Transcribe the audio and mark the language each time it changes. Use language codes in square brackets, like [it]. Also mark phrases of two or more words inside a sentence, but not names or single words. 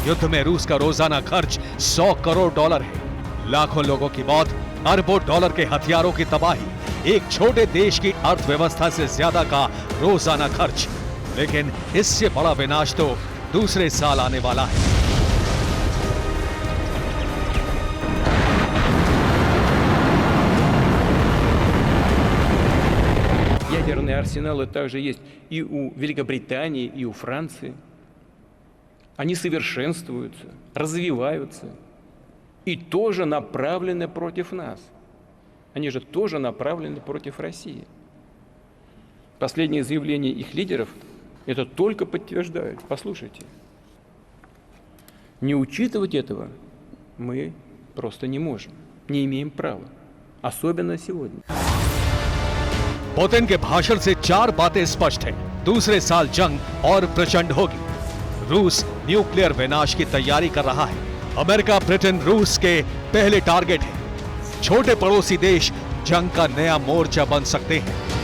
[hi] युद्ध में रूस का रोजाना खर्च $100 करोड़ है। लाखों लोगों की मौत, अरबों डॉलर के हथियारों की तबाही, एक छोटे देश की अर्थव्यवस्था से ज्यादा का रोजाना खर्च। लेकिन इससे बड़ा विनाश तो दूसरे साल आने वाला है। [ru] Ядерные арсеналы также есть и у Великобритании, и у Франции. Они совершенствуются, развиваются и тоже направлены против нас. Они же тоже направлены против России. Последние заявления их лидеров это только подтверждают. Послушайте. Не учитывать этого мы просто не можем, не имеем права, особенно сегодня. [hi] पुतिन के भाषण से 4 बातें स्पष्ट हैं। दूसरे साल जंग और प्रचंड होगी। रूस न्यूक्लियर विनाश की तैयारी कर रहा है। अमेरिका, ब्रिटेन, रूस के पहले टारगेट हैं। छोटे पड़ोसी देश जंग का नया मोर्चा बन सकते हैं।